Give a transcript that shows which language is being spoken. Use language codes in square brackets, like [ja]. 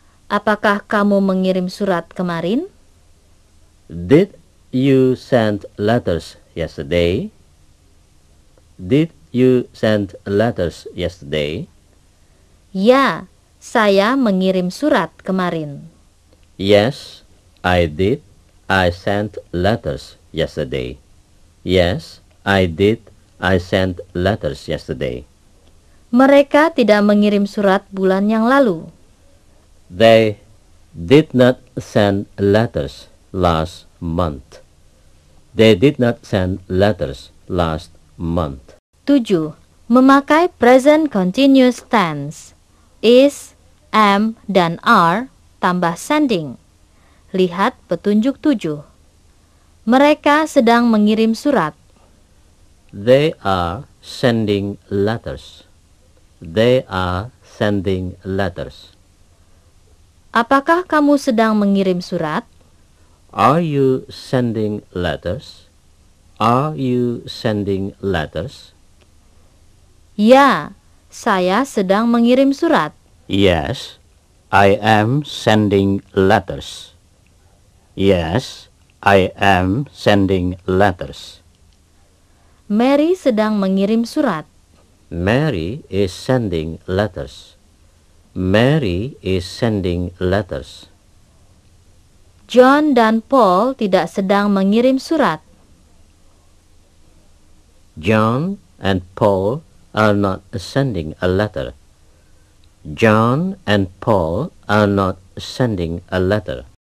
[id] Apakah kamu mengirim surat kemarin? [en] Did you send letters yesterday? Did you send letters yesterday? [id] Ya, saya mengirim surat kemarin. [en] Yes, I did. I sent letters yesterday. Yes, I did. I sent letters yesterday. [id] Mereka tidak mengirim surat bulan yang lalu. [en] They did not send letters last month. They did not send letters last month. 7. [id] Memakai present continuous tense. Is, am, dan are tambah sending. Lihat petunjuk 7. Mereka sedang mengirim surat. [en] They are sending letters. They are sending letters. [id] Apakah kamu sedang mengirim surat? [en] Are you sending letters? Are you sending letters? [id] Ya, saya sedang mengirim surat. [en] Yes, I am sending letters. Yes, I am sending letters. [id] Mary sedang mengirim surat. [en] Mary is sending letters. Mary is sending letters. [id] John dan Paul tidak sedang mengirim surat. [en] John and Paul are not sending a letter. John and Paul are not sending a letter.